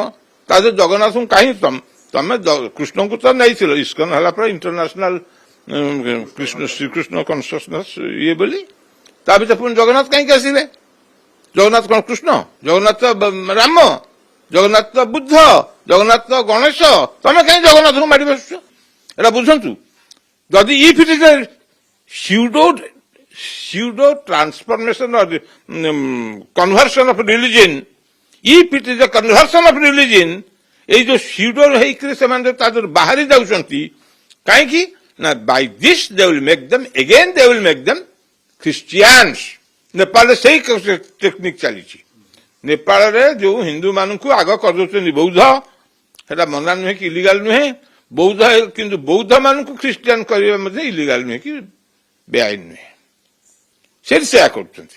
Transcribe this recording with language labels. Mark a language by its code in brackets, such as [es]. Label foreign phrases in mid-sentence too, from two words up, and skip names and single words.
[or] ତା ଦେହରେ ଜଗନ୍ନାଥଙ୍କୁ କାହିଁ ତମେ କୃଷ୍ଣଙ୍କୁ ତ ନେଇଥିଲ, ଇସ୍କନ ହେଲା ପରେ ଇଣ୍ଟରନ୍ୟାସନାଲ ଶ୍ରୀକୃଷ୍ଣ କନସିୟସନେସ୍ ଇଏ ବୋଲି, ତା ଭିତରେ ପୁଣି ଜଗନ୍ନାଥ କାହିଁକି ଆସିଲେ? ଜଗନ୍ନାଥ କଣ କୃଷ୍ଣ? ଜଗନ୍ନାଥ ରାମ? ଜଗନ୍ନାଥ ବୁଦ୍ଧ? ଜଗନ୍ନାଥ ଗଣେଶ? ତମେ କାହିଁ ଜଗନ୍ନାଥଙ୍କୁ ମାଡ଼ି ବସୁଛ? ଏଟା ବୁଝନ୍ତୁ। ଯଦି [en] if it is pseudo transformation or conversion of religion, if it is a conversion of religion, [or] ଏଇ ଯେ [en] pseudo [or] ହେଇକିରି ସେମାନେ ତା ଦେହରୁ ବାହାରି ଯାଉଛନ୍ତି କାହିଁକି ନା [en] by this they will make them again, they will make them Christians। [or] ନେପାଳରେ ସେଇ ଟେକ୍ନିକ ଚାଲିଛି। ନେପାଳରେ ଯୋଉ ହିନ୍ଦୁ ମାନଙ୍କୁ ଆଗ କରିଦଉଛନ୍ତି ବୌଦ୍ଧ, ସେଟା ମନା ନୁହେଁ କି ଇଲିଗାଲ ନୁହେଁ, ବୌଦ୍ଧ କିନ୍ତୁ ବୌଦ୍ଧ ମାନଙ୍କୁ ଖ୍ରୀଷ୍ଟିଆନ କରିବା ମଧ୍ୟ ଇଲିଗାଲ ନୁହେଁ କି ବେଆଇନ ନୁହେଁ, ସେଠି ସେୟା କରୁଛନ୍ତି।